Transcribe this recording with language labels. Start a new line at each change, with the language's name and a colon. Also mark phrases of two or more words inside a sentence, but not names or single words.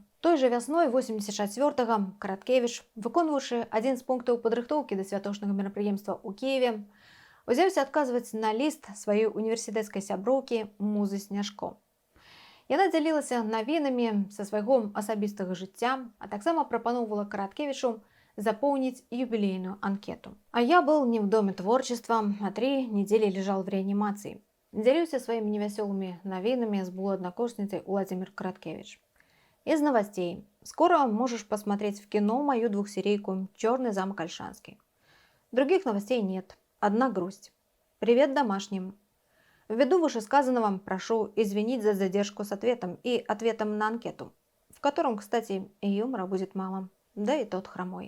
Belarusian: Той жа вясной 84-го Караткевіч, выконваючы адзін з пунктаў падрыхтоўкі да святочнага мерапрыемства ў Кіеве, узяўся адказваць на ліст сваёй універсітэцкай сяброўкі Музы Сняжко. Яна дзялілася навінамі са свайго асабістага жыцця, а таксама прапаноўвала Караткевічу запоўніць юбілейную анкету.
Russian: А я был не в доме творчества, а 3 недели лежал в реанимации.
Belarusian: Дзяліўся сваімі невясёлымі навінамі з былой аднакурсніцай Владзімір Караткевіч.
Russian: Из новостей. Скоро можешь посмотреть в кино мою двухсерийку «Черный замок Ольшанский». Других новостей нет. Одна грусть. Привет домашним. Ввиду вышесказанного прошу извинить за задержку с ответом и ответом на анкету, в котором, кстати, и юмора будет мало, да и тот хромой.